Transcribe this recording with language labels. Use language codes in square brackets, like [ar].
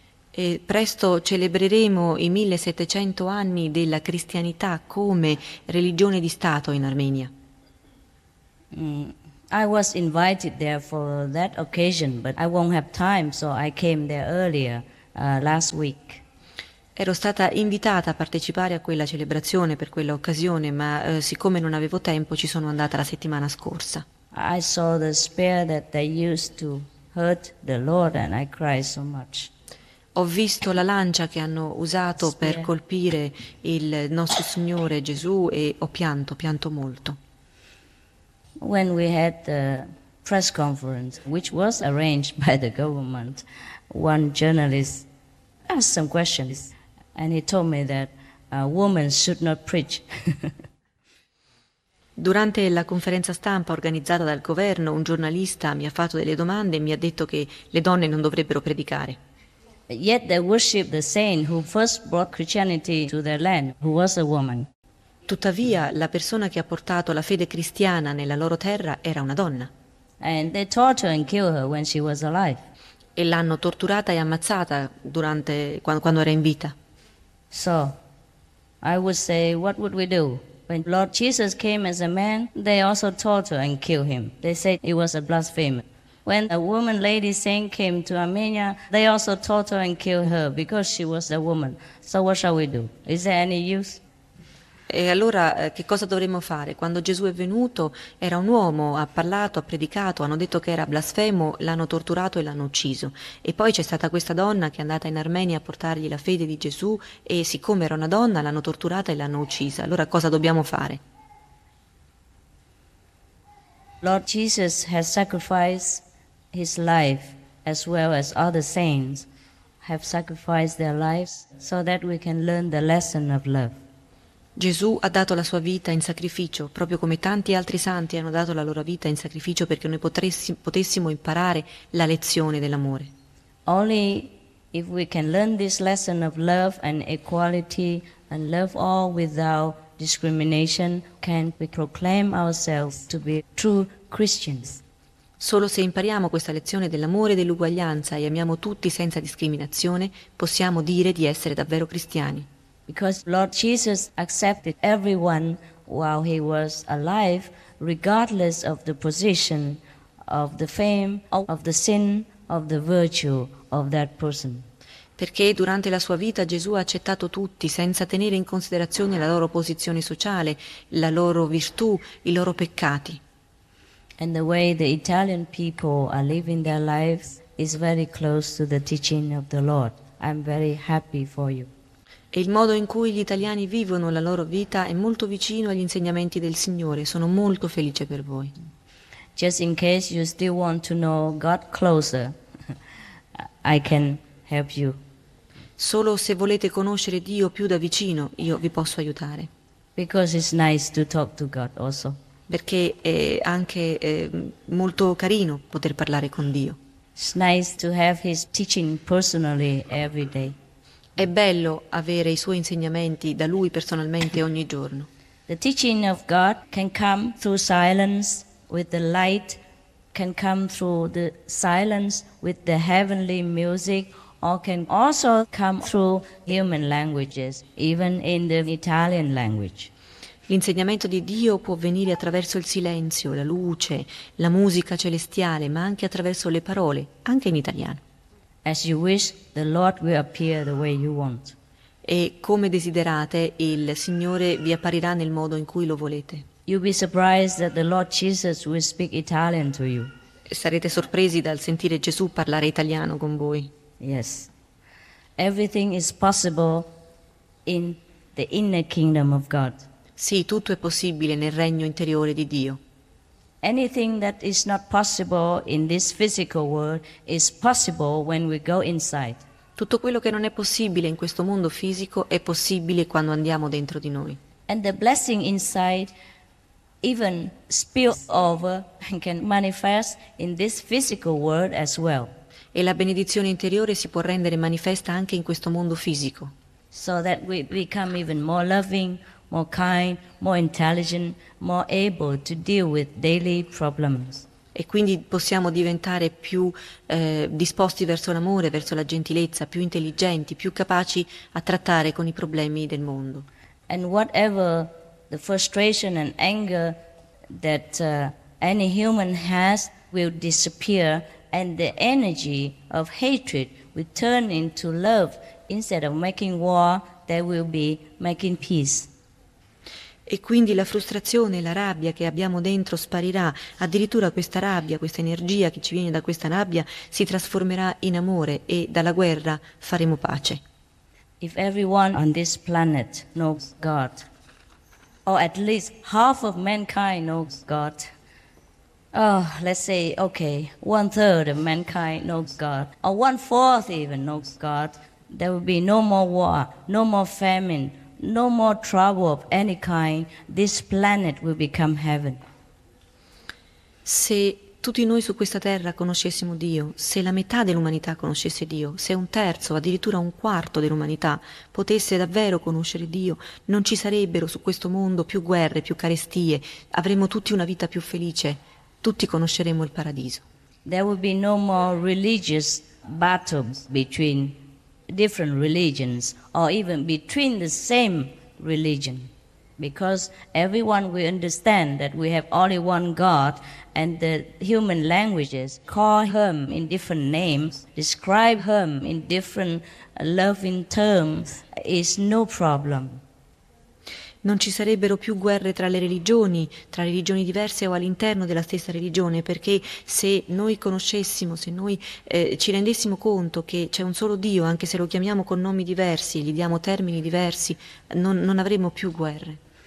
[it] E presto celebreremo i 1700 anni della cristianità come religione di Stato in Armenia. [en] I was invited there for that occasion, but I won't have time, so I came there earlier, last week. [it] Ero stata invitata a partecipare a quella celebrazione per quella occasione, ma siccome non avevo tempo ci sono andata la settimana scorsa. [en] I saw the spear that they used to hurt the Lord and I cried so much. [it] Ho visto la lancia che hanno usato per colpire il nostro Signore Gesù e ho pianto molto. [en] When we had the press conference, which was arranged by the government, one journalist asked some questions and he told me that a woman should not preach. [it] Durante la conferenza stampa organizzata dal governo, un giornalista mi ha fatto delle domande e mi ha detto che le donne non dovrebbero predicare. [en] Yet they worship the saint who first brought Christianity to their land, who was a woman. [it] Tuttavia, la persona che ha portato la fede cristiana nella loro terra era una donna. [en] And they tortured and killed her when she was alive. [it] E l'hanno torturata e ammazzata quando era in vita. [en] So, I would say, what would we do? When Lord Jesus came as a man, they also tortured and killed him. They said he was a blasphemer. When a woman lady saint came to Armenia, they also tortured and killed her because she was a woman. So what shall we do? Is there any use? [it] E allora che cosa dovremmo fare? Quando Gesù è venuto, era un uomo, ha parlato, ha predicato, hanno detto che era blasfemo, l'hanno torturato e l'hanno ucciso. E poi c'è stata questa donna che è andata in Armenia a portargli la fede di Gesù e siccome era una donna, l'hanno torturata e l'hanno uccisa. Allora cosa dobbiamo fare? [en] Lord Jesus has sacrificed his life as well as other saints have sacrificed their lives so that we can learn the lesson of love. [it] Gesù ha dato la sua vita in sacrificio, proprio come tanti altri santi hanno dato la loro vita in sacrificio perché noi potessimo imparare la lezione dell'amore. [en] Only if we can learn this lesson of love and equality and love all without discrimination can we proclaim ourselves to be true Christians. [it] Solo se impariamo questa lezione dell'amore e dell'uguaglianza e amiamo tutti senza discriminazione, possiamo dire di essere davvero cristiani. [en] Because Lord Jesus accepted everyone while he was alive, regardless of the position, of the fame, of the sin, of the virtue of that person. [it] Perché durante la sua vita Gesù ha accettato tutti, senza tenere in considerazione la loro posizione sociale, la loro virtù, i loro peccati. [en] And the way the Italian people are living their lives is very close to the teaching of the Lord. I'm very happy for you. [it] E il modo in cui gli italiani vivono la loro vita è molto vicino agli insegnamenti del Signore. Sono molto felice per voi. [en] Just in case you still want to know God closer, I can help you. [it] Solo se volete conoscere Dio più da vicino, io vi posso aiutare. [en] Because it's nice to talk to God also. [it] Perché è anche molto carino poter parlare con Dio. [en] It's nice to have his teaching personally every day. [it] È bello avere i suoi insegnamenti da lui personalmente ogni giorno. [en] The teaching of God can come through silence with the light, can come through the silence with the heavenly music, or can also come through human languages, even in the Italian language. [it] L'insegnamento di Dio può venire attraverso il silenzio, la luce, la musica celestiale, ma anche attraverso le parole, anche in italiano. [en] As you wish, the Lord will appear the way you want. [it] E come desiderate, il Signore vi apparirà nel modo in cui lo volete. [en] You'll be surprised that the Lord Jesus will speak Italian to you. [it] Sarete sorpresi dal sentire Gesù parlare italiano con voi. [en] Yes. Everything is possible in the inner kingdom of God. [it] Sì, tutto è possibile nel regno interiore di Dio. [en] Anything that is not possible in this physical world is possible when we go inside. [it] Tutto quello che non è possibile in questo mondo fisico è possibile quando andiamo dentro di noi. [en] And the blessing inside even spills over and can manifest in this physical world as well. [it] E la benedizione interiore si può rendere manifesta anche in questo mondo fisico. [en] So that we become even more loving, more kind, more intelligent, more able to deal with daily problems. [it] E quindi possiamo diventare più disposti verso l'amore, verso la gentilezza, più intelligenti, più capaci a trattare con i problemi del mondo. [en] And whatever the frustration and anger that any human has will disappear, and the energy of hatred will turn into love. Instead of making war, they will be making peace. [it] E quindi la frustrazione e la rabbia che abbiamo dentro sparirà, addirittura questa rabbia, questa energia che ci viene da questa rabbia si trasformerà in amore e dalla guerra faremo pace. [en] If everyone on this planet knows God, or at least half of mankind knows God, oh, let's say, okay, one third of mankind knows God, or one fourth even knows God, there will be no more war, no more famine, no more trouble of any kind, this planet will become heaven. [it] Se tutti noi su questa terra conoscessimo Dio, se la metà dell'umanità conoscesse Dio, se un terzo, addirittura un quarto dell'umanità potesse davvero conoscere Dio, non ci sarebbero su questo mondo più guerre, più carestie, avremmo tutti una vita più felice, tutti conosceremmo il paradiso. [en] There will be no more religious battles between different religions, or even between the same religion, because everyone will understand that we have only one God, and the human languages call Him in different names, describe Him in different loving terms, is no problem. [it] Non ci sarebbero più guerre tra religioni diverse o all'interno della stessa religione, perché se noi conoscessimo, se noi ci rendessimo conto che c'è un solo Dio, anche se lo chiamiamo con nomi diversi, gli diamo termini diversi, non avremmo più guerre.